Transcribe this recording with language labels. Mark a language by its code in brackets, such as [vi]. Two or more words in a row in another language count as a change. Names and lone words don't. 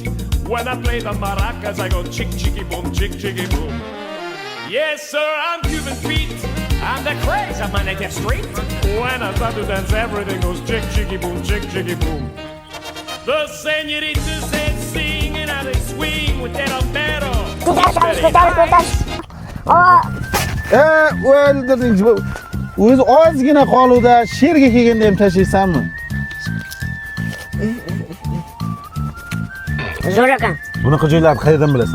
[en] When I play the maracas, I go chick chicky boom, chick chicky boom. Yes, sir, I'm Cuban Pete. I'm the craze of my native street. When I start to dance, everything goes chick chicky boom, chick chicky boom. The senoritas they sing and how they swing with that albero. [uz] O'ldirdingiz. O'zi ozgina qoluvda sherga kelganda ham tashlaysanmi? Zo'r ekan. Bunaqa joylarni qayerdan bilasan?